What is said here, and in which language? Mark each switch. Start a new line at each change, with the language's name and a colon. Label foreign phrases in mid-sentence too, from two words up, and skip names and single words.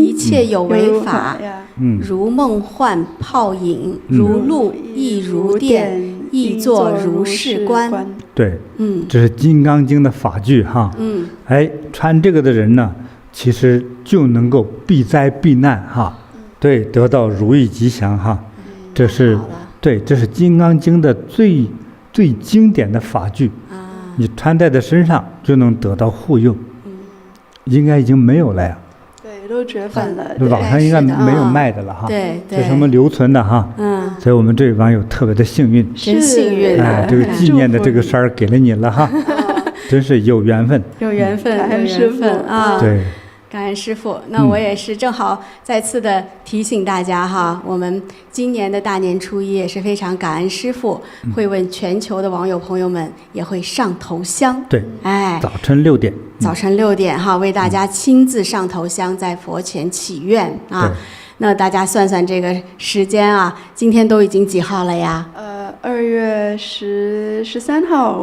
Chinese: 一切有為法，如夢幻泡影，如露亦如電，亦作如是觀。對，這是《金剛經》的法句哈。哎，穿這個的人呢，其實就能夠避災避難哈，對，得到如意吉祥哈。這是對，這是《金剛經》的最最经典的法具，你穿戴在身上就能得到护佑。应该已经没有了呀。对，都绝版了。网上应该没有卖的了哈。对对。这是我们留存的哈。所以我们这位网友特别的幸运。真幸运啊！这个纪念的这个衫儿给了你了哈。真是有缘分。有缘分，感恩师父啊！对。感恩师父，那我也是正好再次的提醒大家哈，我们今年的大年初一也是非常感恩師父，會為全球的網友朋友們也會上頭香。對，哎，早晨6點。早晨6點哈，為大家親自上頭香，在佛前祈願啊。那大家算算這個時間啊，今天都已經幾號了呀？2月13號。